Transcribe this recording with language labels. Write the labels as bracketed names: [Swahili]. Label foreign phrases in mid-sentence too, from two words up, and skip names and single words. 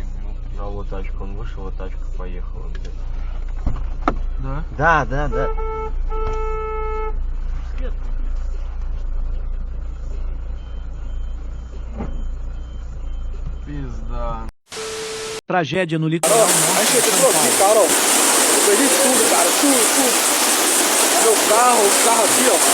[Russian] Минут 3. Взял вот тачку, он вышел, вот тачка поехала где-то. Да? Да. Пизда. [Portuguese] Tragédia no litoral. A gente entrou aqui, Carol. Eu perdi tudo, cara. Tudo. Meu carro, os carros aqui, ó.